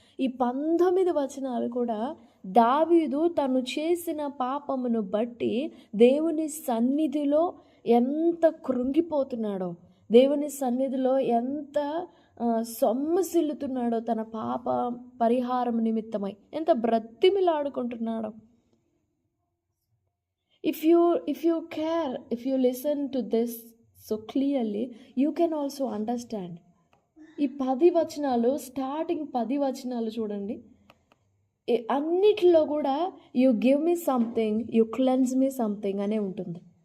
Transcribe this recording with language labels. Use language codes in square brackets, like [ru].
[te] ఈ 19 వచనాలు కూడా దావీదు తను చేసిన పాపమును బట్టి దేవుని సన్నిధిలో ఎంత కృంగిపోతున్నాడో, దేవుని సన్నిధిలో ఎంత సొమ్మసిల్లుతున్నాడో, తన పాప పరిహారం నిమిత్తమై ఎంత బ్రతిమిలాడుకుంటున్నాడో. [en] If you care, if you listen to this so clearly, you can also understand. [te] ఈ 10 వచనాలు, స్టార్టింగ్ 10 వచనాలు చూడండి, అన్నిటిలో కూడా [en] you give me something, [te] you cleanse మీ something అనే ఉంటుంది.